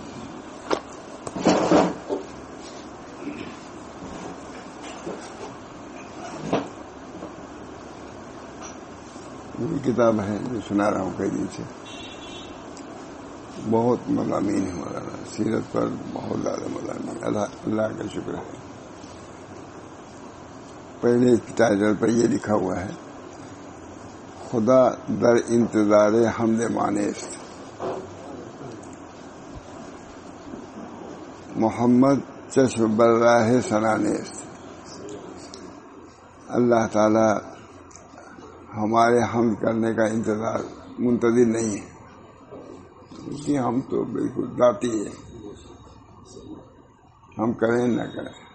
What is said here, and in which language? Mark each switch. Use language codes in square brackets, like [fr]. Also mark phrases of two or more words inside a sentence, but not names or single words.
[ur] یہ کتاب ہے جو سنا رہا ہوں کئی دن سے. بہت مضامین ہیں مولانا سیرت پر، بہت زیادہ مضامین. اللہ کا شکر ہے. پہلے اس کی ٹائٹل پر یہ لکھا ہوا ہے: [fa] خدا در انتظار حمد مانست، محمد چشم بر راہ ثنانست. [ur] اللہ تعالی ہمارے حمد کرنے کا منتظر نہیں ہے، کیونکہ ہم تو بالکل ذاتی ہیں، ہم کریں نہ کریں.